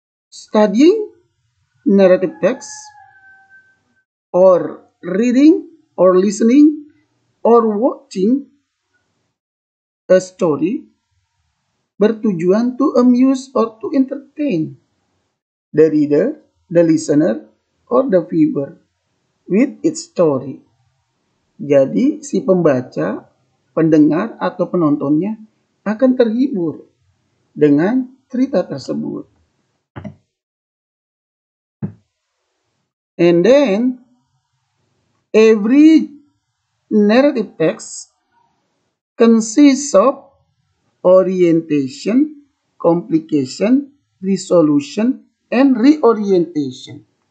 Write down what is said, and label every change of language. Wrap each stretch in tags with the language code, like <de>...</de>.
<en>Studying narrative text or reading or listening or watching a story bertujuan to amuse or to entertain the reader, the listener, or the viewer with its story.</en> <id>Jadi si pembaca, pendengar atau penontonnya akan terhibur dengan cerita tersebut.</id> <en>And then every narrative text consists of orientation, complication, resolution, and reorientation.</en>